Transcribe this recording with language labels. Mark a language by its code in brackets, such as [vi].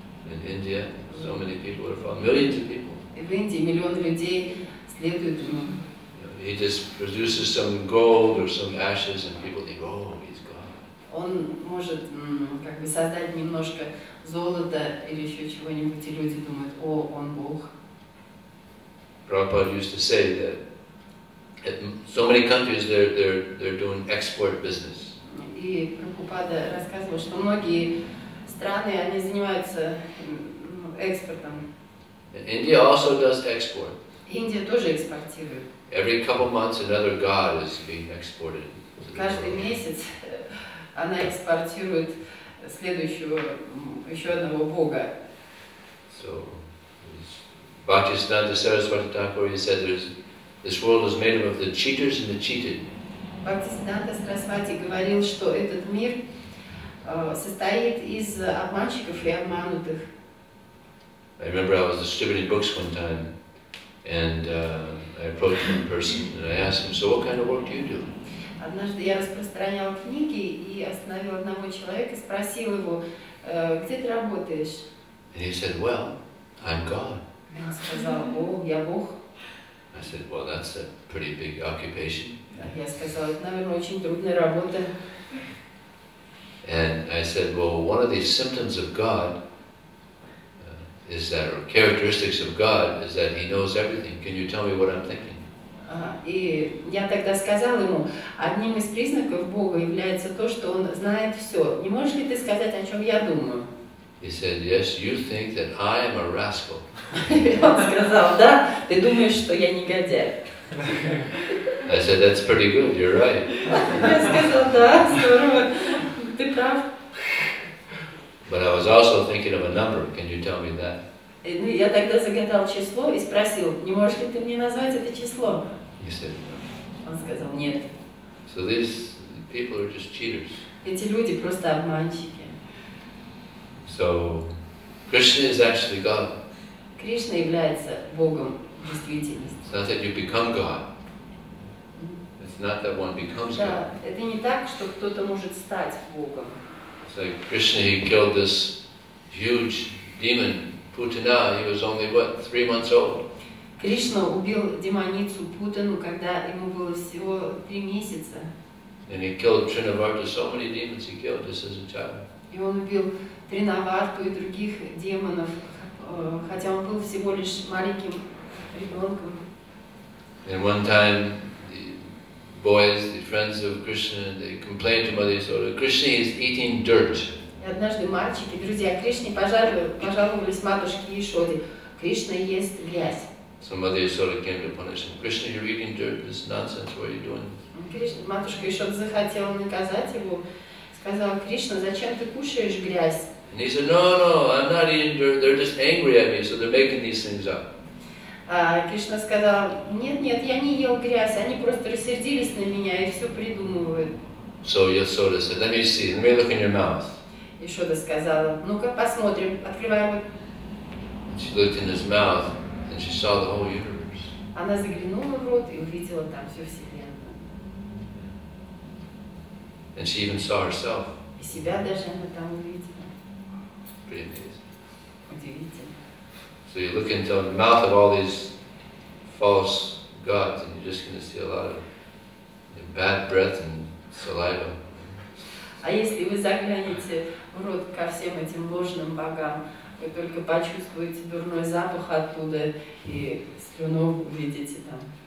[en] In India, so many people are following, millions of people. [ru] И в Индии миллион людей следуют ему. [en] He just produces some gold or some ashes, and people think, oh, he's God. [ru] Он может создать немножко золота или еще чего-нибудь, и люди думают: о, он Бог. [en] Prabhupada used to say that in so many countries they're doing export business. [ru] И Прабхупада рассказывал, что многие страны, они занимаются экспортом. [en] India also does export. [ru] Индия тоже экспортирует. [en] Every couple months another god is being exported. [ru] Каждый месяц она экспортирует еще одного бога. [en] So, Bhaktisiddhanta Saraswati Thakur, he said this world is made up of the cheaters and the cheated. [ru] Бхактисиддханта Сарасвати говорил, что этот мир состоит из обманщиков и обманутых. [en] I remember I was distributing books one time, and I approached one person and I asked him, so what kind of work do you do? [ru] Однажды я распространял книги и остановил одного человека и спросил его: где ты работаешь? [en] And he said, well, I'm God. [ru] Он сказал: о, я Бог. [en] I said, well, that's a pretty big occupation. [ru] Я сказал: это, наверное, очень трудная работа. [en] And I said, well, one of these symptoms of God is that, or characteristics of God, is that He knows everything. Can you tell me what I'm thinking? [ru] И я тогда сказал ему: одним из признаков Бога является то, что Он знает все. Не можешь ли ты сказать, о чем я думаю? [en] He said, yes, you think that I am a rascal. [ru] Он сказал: да, ты думаешь, что я негодяй. [en] I said, that's pretty good, you're right. [ru] Я сказал: да, здорово, ты прав. [en] But I was also thinking of a number. Can you tell me that? [ru] Ну, я тогда загадал число и спросил, не можешь ли ты мне назвать это число? [en] He said no. [ru] Он сказал, нет. [en] So these people are just cheaters. [ru] Эти люди просто обманщики. [en] So Krishna is actually God. [ru] Кришна является Богом в действительности. [en] It's not that you become God. It's not that one becomes God. [ru] Да, это не так, что кто-то может стать Богом. [en] It's like Krishna, he killed this huge demon, Putana. He was only, what, 3 months old? [ru] Кришна убил демоницу Путану, когда ему было всего 3 месяца. [en] And he killed Trinavarta, so many demons he killed just as a child. [ru] И он убил Тринаварту и других демонов, хотя он был всего лишь маленьким ребенком. [en] And one time, the boys, the friends of Krishna, they complained to Mother Yasoda, Krishna is eating dirt. [ru] И однажды мальчики, друзья Кришне, пожаловались матушке Яшоде, Кришна ест грязь. [en] So Mother Yasoda came to punish him. Krishna, you're eating dirt. This is nonsense. What are you doing? [ru] Матушка Яшода захотела наказать его, сказала, Кришна, зачем ты кушаешь грязь? [en] And he said, no, I'm not eating dirt. They're just angry at me, so they're making these things up. [ru] А Кришна сказал, нет, я не ел грязь, они просто рассердились на меня и все придумывают. [en] So Yasoda said, let me see, let me look in your mouth. [ru] Яшода сказала, ну-ка посмотрим, открывай вот. [en] She looked in his mouth, and she saw the whole universe. [ru] Она заглянула в рот и увидела там всю вселенную. [en] And she even saw herself. [ru] И себя даже она там увидела. [en] Pretty amazing. [ru] Удивительно. [en] So you look into the mouth of all these false gods, and you're just going to see a lot of bad breath and saliva. [ru] А если вы заглянете в рот ко всем этим ложным богам, вы только почувствуете дурной запах оттуда и слюну увидите там.